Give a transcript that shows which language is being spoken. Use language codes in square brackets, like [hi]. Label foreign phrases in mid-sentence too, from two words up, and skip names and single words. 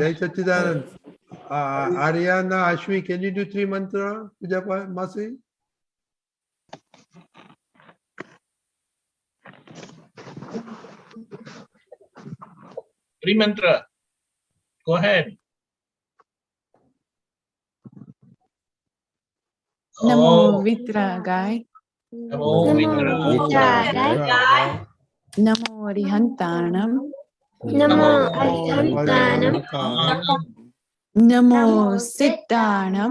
[en] Jai Satchidanand. Ariana, Ashwi, can you do 3 mantra? Puja Masi? Three mantra. Go ahead. [pra] Namo Vitragai, Namo Vitragai. Namo Rihantanam, Namo Arihantanam, Namo Siddhanam,